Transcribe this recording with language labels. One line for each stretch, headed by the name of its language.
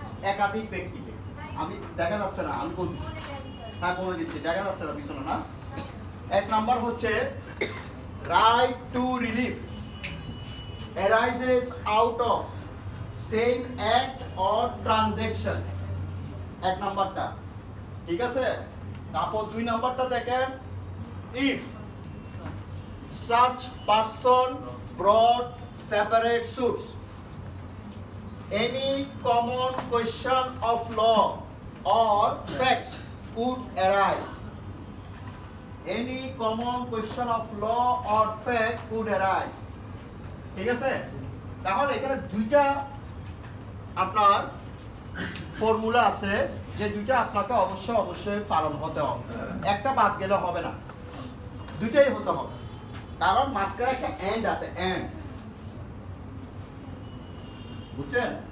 Bangla: একাধিক ব্যক্তিকে, আমি দেখা যাচ্ছে না, আমি বলতেছি, হ্যাঁ বলে দিচ্ছি, দেখা যাচ্ছে না পিছনে না। এক নাম্বার হচ্ছে
English: right to relief arises out of same act or transaction,
Bangla: এক নাম্বারটা, ঠিক আছে। তারপর দুই নাম্বারটা দেখেন,
English: if such person brought separate suits, any common question of law or fact would arise, any common question of law or fact would arise,
Bangla: ঠিক আছে। তাহলে এখানে দুইটা আপনার ফর্মুলা আছে, যে দুইটা আপনাকে অবশ্যই পালন হতে হবে, একটা বাদ গেলে হবে না, দুইটাই হতে হবে। কারণ মাঝখানে একটা এন্ড আছে, এন্ড, বুঝছেন?